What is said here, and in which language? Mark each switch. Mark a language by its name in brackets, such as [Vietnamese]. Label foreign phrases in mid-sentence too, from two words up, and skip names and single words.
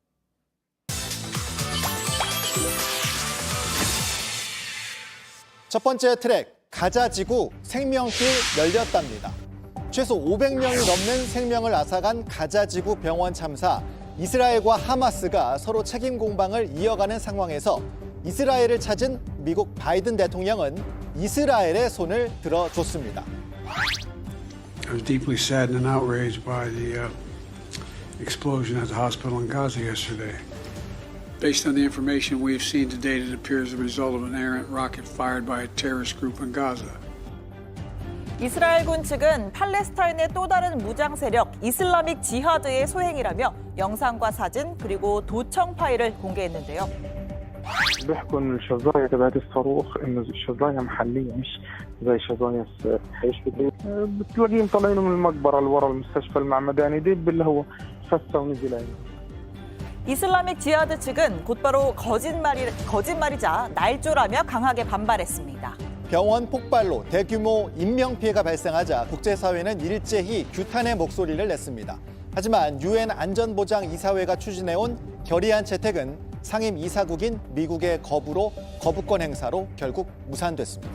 [Korean] 첫 번째 트랙, 가자지구 생명길 열렸답니다. 최소 500명이 넘는 생명을 앗아간 가자지구 병원 참사. 이스라엘과 하마스가 서로 책임 공방을 이어가는 상황에서 이스라엘을 찾은 미국 바이든 대통령은 이스라엘의 손을 들어줬습니다. [English] I was deeply saddened and outraged by the explosion at the hospital in Gaza yesterday. Based on the information we have seen to date, it appears the result of an errant rocket fired by a terrorist group in Gaza. [Korean] 이스라엘군 측은 팔레스타인의 또 다른 무장 세력 이슬라믹 지하드의 소행이라며 영상과 사진 그리고 도청 파일을 공개했는데요. [Arabic] بيحكوا إن الشظايا تبعت الصاروخ إنه الشظايا محلية مش زي شظايا ايش بتلاقيهم طالعين من المقبرة اللي ورا المستشفى المعمداني دب اللي هو فسه ونزل عليه. [Korean] 이슬라믹 지하드 측은 곧바로 거짓말이자 날조라며 강하게 반발했습니다. 병원 폭발로 대규모 인명피해가 발생하자 국제사회는 일제히 규탄의 목소리를 냈습니다. 하지만 유엔 안전보장이사회가 추진해온 결의안 채택은 상임 이사국인 미국의 거부권 행사로 결국 무산됐습니다.